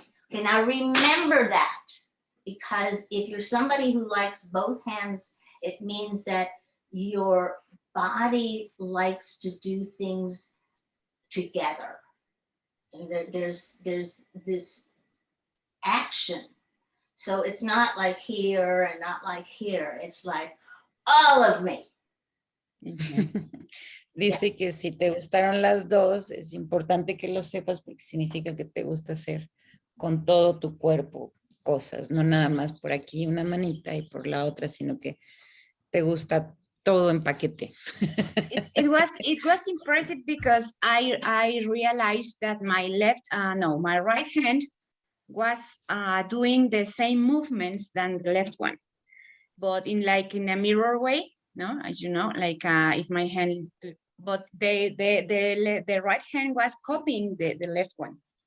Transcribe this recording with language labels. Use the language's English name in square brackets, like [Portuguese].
[English] Okay, now remember that, because if you're somebody who likes both hands, it means that your body likes to do things together. And there's this action. So it's not like here and not like here. It's like all of me. [Spanish] Dice que si te gustaron las dos, es importante que lo sepas porque significa que te gusta hacer con todo tu cuerpo cosas, no nada más por aquí una manita y por la otra, sino que te gusta todo en paquete. [English] It was impressive because I realized that my my right hand was doing the same movements than the left one, but in a mirror way, no, as you know, like if my hand is, but the right hand was copying the left one.